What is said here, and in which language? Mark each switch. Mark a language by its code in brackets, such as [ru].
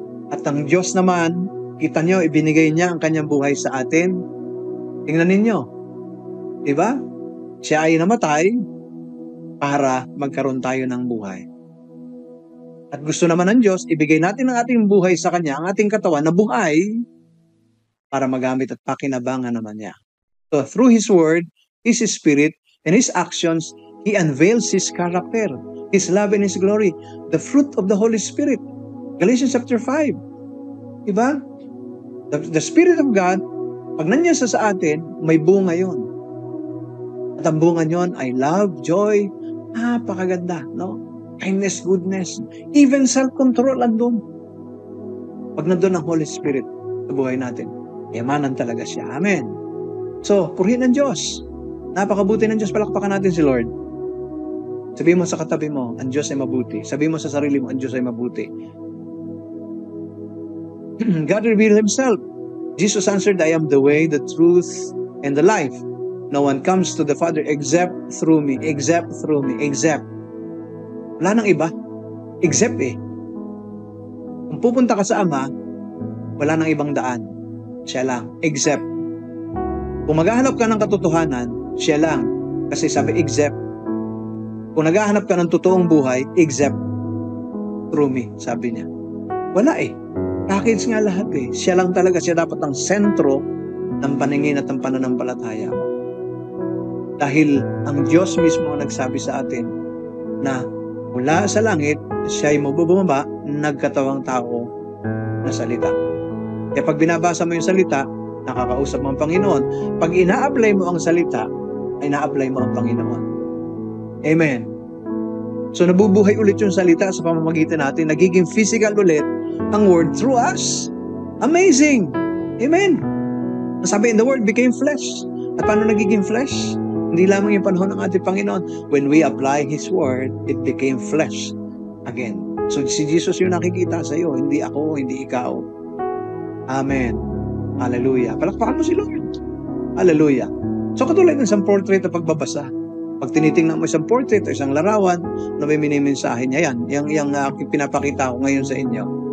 [tl] At ang Diyos naman, kita nyo, ibinigay niya ang kanyang buhay sa atin. Tingnan ninyo. Diba? Siya ay namatay para magkaroon tayo ng buhay. At gusto naman ng Diyos, ibigay natin ang ating buhay sa Kanya, ang ating katawan na buhay, para magamit at pakinabangan naman niya. [en] So through His Word, His Spirit, and His actions, He unveils His character, His love and His glory, the fruit of the Holy Spirit. [tl] Galatians chapter 5. Diba? [en] The Spirit of God, [tl] pag nandiyan sa atin, may bunga yon. At ang bunga nyon ay love, joy, napakaganda, no? [en] Kindness, goodness, even self-control andun. [tl] Pag nandun ang Holy Spirit sa buhay natin, yamanan talaga siya. Amen. So, purihin ng Diyos. Napakabuti ng Diyos. Palakpakan natin si Lord. Sabihin mo sa katabi mo, ang Diyos ay mabuti. Sabihin mo sa sarili mo, ang Diyos ay mabuti. [en] God revealed Himself. Jesus answered, I am the way, the truth, and the life. No one comes to the Father except through me, except through me, except. [tl] Wala nang iba. Except Kung pupunta ka sa Ama, wala nang ibang daan. Siya lang. Except. Kung maghahanap ka ng katotohanan, siya lang. Kasi sabi, except. Kung naghahanap ka ng totoong buhay, except through me, sabi niya. Wala Package nga lahat Siya lang talaga, siya dapat ang sentro ng paningin at ng pananampalataya mo. Dahil ang Diyos mismo ang nagsabi sa atin na mula sa langit, siya'y mabubumaba, nagkatawang tao na salita. Kaya pag binabasa mo yung salita, nakakausap mo ang Panginoon. Pag ina-apply mo ang salita, ay na-apply mo ang Panginoon. Amen. So nabubuhay ulit yung salita sa pamamagitan natin. Nagiging physical ulit ang Word through us. [en] Amazing! [tl] Amen! Sabi, [en] the Word became flesh. [tl] At paano nagiging flesh? Hindi lamang yung panahon ng ating Panginoon. [en] When we apply His Word, it became flesh again. [tl] So si Jesus yung nakikita sa iyo, hindi ako, hindi ikaw. Amen. Hallelujah. Palakpakan mo si Lord. Hallelujah. So katulad ng isang portrait na pagbabasa. Pag tinitingnan mo isang portrait o isang larawan na may minimensahe niya yan. Yung pinapakita ko ngayon sa inyo.